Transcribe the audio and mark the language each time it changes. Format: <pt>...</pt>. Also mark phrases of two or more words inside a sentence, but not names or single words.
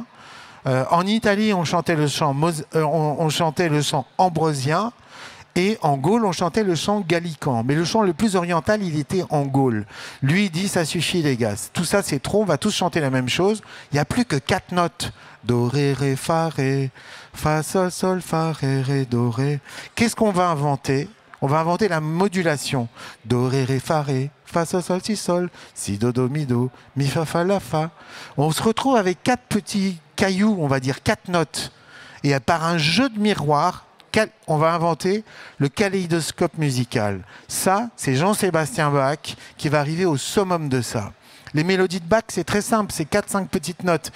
<fr>En Italie, on chantait le chant ambrosien. Et en Gaule, on chantait le chant gallican. Mais le chant le plus oriental, il était en Gaule. Lui, il dit, ça suffit les gars. Tout ça, c'est trop, on va tous chanter la même chose. Il n'y a plus que 4 notes. Do, ré, ré, fa, ré. Fa, sol, sol, fa, ré, ré, do, ré. Qu'est-ce qu'on va inventer ? On va inventer la modulation. Do, ré, ré, fa, ré. Fa, sol, sol, si, sol. Si, do, do, mi, do. Mi, fa, fa, la, fa. On se retrouve avec 4 petits cailloux, on va dire 4 notes. Et par un jeu de miroir, on va inventer le kaléidoscope musical. Ça, c'est Jean-Sébastien Bach qui va arriver au summum de ça. Les mélodies de Bach, c'est très simple, c'est 4-5 petites notes.</fr>